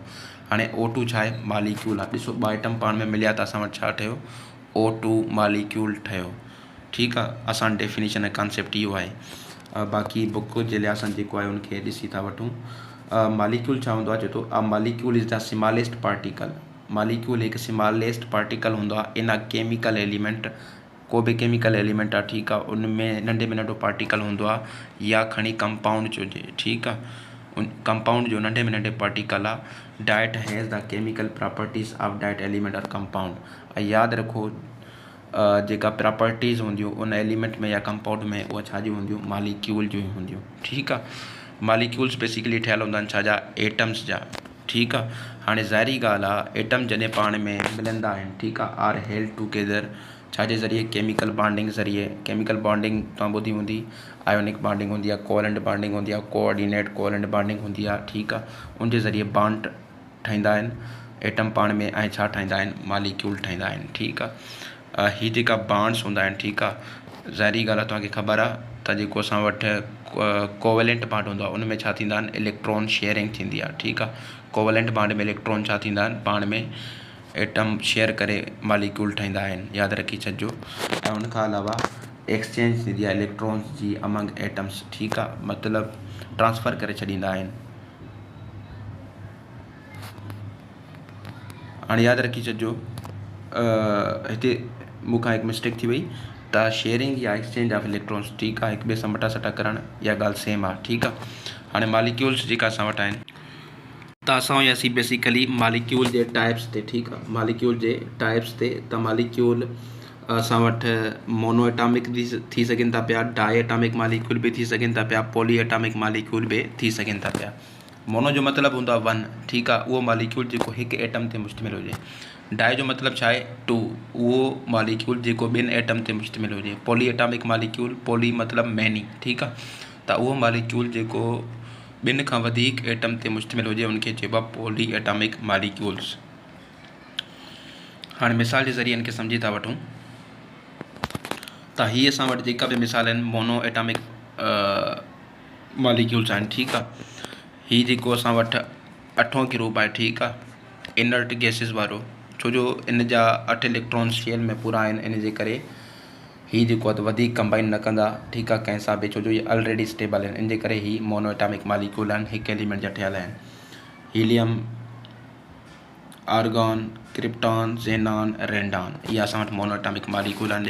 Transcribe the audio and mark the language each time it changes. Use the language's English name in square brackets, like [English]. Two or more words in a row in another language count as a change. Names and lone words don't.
[Sindhi] हाणे O2 छा आहे, मालिक्यूल आहे। ॾिसो, ॿ एटम पाण में मिलिया त असां वटि छा ठहियो, O2 मालिक्यूल ठहियो, ठीकु आहे। असां डेफिनेशन ऐं कॉन्सेप्ट इहो आहे। बाक़ी बुक जे लिहाज़ सां जेको आहे उनखे ॾिसी था वठूं। मालिक्यूल छा हूंदो आहे, चए थो [English] molecule is the smallest particle. [Sindhi] मालिक्यूल हिकु [English] smallest particle [Sindhi] हूंदो आहे [English] in chemical element. [Sindhi] को बि [English] chemical element [Sindhi] आहे, ठीकु आहे, उनमें नंढे में नंढो पार्टिकल हूंदो आहे, या खणी कंपाउंड जो हुजे, ठीकु आहे। कंपाउंड जो नंढे में नंढे पार्टिकल आहे। [English] that has the chemical properties of that element or compound. [Sindhi] ऐं यादि रखो, जेका प्रॉपर्टीज़ हूंदियूं उन एलिमेंट में या कंपाउंड में, उहा छा जी हूंदियूं, मालिक्यूल जूं हूंदियूं, ठीकु आहे। [English] molecules basically [Sindhi] ठहियल हूंदा आहिनि छाजा, एटम्स जा, ठीकु आहे। हाणे ज़ाहिरी ॻाल्हि आहे, एटम जॾहिं पाण में मिलंदा आहिनि, ठीकु आहे, [English] are held together छाजे ज़रिए, chemical bonding ज़रिए। chemical bonding [Sindhi] तव्हां ॿुधी हूंदी, [English] ionic bonding [Sindhi] हूंदी आहे, [English] covalent bonding [Sindhi] हूंदी आहे, [English] coordinate covalent bonding [Sindhi] हूंदी आहे, ठीकु आहे। उनजे ज़रिए बॉन्ड ठाहींदा आहिनि एटम पाण में, ऐं छा ठाहींदा आहिनि, मालिक्यूल ठाहींदा आहिनि, ठीकु आहे। हीअ जेका बॉन्ड्स हूंदा आहिनि, ठीकु आहे, ज़ाहिरी ॻाल्हि आहे, तव्हांखे ख़बर आहे त जेको असां वटि [English] covalent bond [Sindhi] हूंदो आहे उनमें छा थींदा आहिनि, [English] electron sharing [Sindhi] थींदी आहे, ठीकु आहे। [English] covalent bond [Sindhi] में इलेक्ट्रॉन छा थींदा आहिनि, पाण में [English] atom share [Sindhi] करे मालिक्यूल ठाहींदा आहिनि, यादि रखी छॾिजो। ऐं उनखां अलावा एक्सचेंज थींदी आहे इलेक्ट्रॉन्स जी [English] among atoms, [Sindhi] ठीकु आहे, मतिलबु ट्रांसफ़र करे छॾींदा आहिनि। हाणे यादि रखी छॾिजो, हिते मूंखां हिकु मिस्टेक थी वई, त शेयरिंग या [English] exchange of electrons, [Sindhi] ठीकु आहे, हिक ॿिए सां मटा सटा करणु, इहा ॻाल्हि सेम आहे, ठीकु आहे। हाणे मालिक्यूल्स जेका असां वटि आहिनि, त असां हुयासीं [English] basically molecule [Sindhi] जे टाइप्स ते, ठीकु आहे, मालिक्यूल जे टाइप्स ते। त मालिक्यूल असां वटि [English] mono atomic [Sindhi] बि थी सघनि था पिया, [English] di atomic molecule [Sindhi] बि थी सघनि था पिया, [English] poly atomic molecule [Sindhi] बि थी सघनि था पिया। मोनो जो मतिलबु हूंदो आहे 1, ठीकु आहे, उहो मालिक्यूल जेको हिकु एटम ते मुश्तमिल हुजे। डाई जो मतिलबु छा आहे, 2, उहो मालिक्यूल जेको ॿिनि एटम ते मुश्तमिल हुजे। [English] poly atomic molecule, [Sindhi] पॉली मतिलबु मैनी, ठीकु आहे, त उहो मालिक्यूल जेको ॿिनि खां वधीक एटम ते मुश्तमिल हुजे उनखे चइबो आहे [English] poly atomic molecules. [Sindhi] हाणे मिसाल जे ज़रिए इनखे सम्झी था वठूं, त हीअ असां वटि जेका बि मिसाल आहिनि [English] mono atomic molecules [Sindhi] आहिनि, ठीकु आहे। हीअ जेको असां वटि 8हों ग्रुप आहे, ठीकु आहे, [English] inert gases [Sindhi] वारो, छो जो इन जा 8 इलेक्ट्रॉन्स शेल में पूरा आहिनि, इन जे करे हीअ जेको आहे त वधीक कंबाइन न कंदा, ठीकु आहे, कंहिं सां बि, छो जो ये [English] already stable [Sindhi] आहिनि, इन जे करे हीअ [English] mono atomic molecule [Sindhi] आहिनि, हिकु एलिमेंट जा ठहियल आहिनि। हीलियम, आर्गॉन, क्रिप्टॉन, ज़ेनॉन, रेंडॉन, इहा असां वटि [English] mono atomic molecule [Sindhi] आहिनि।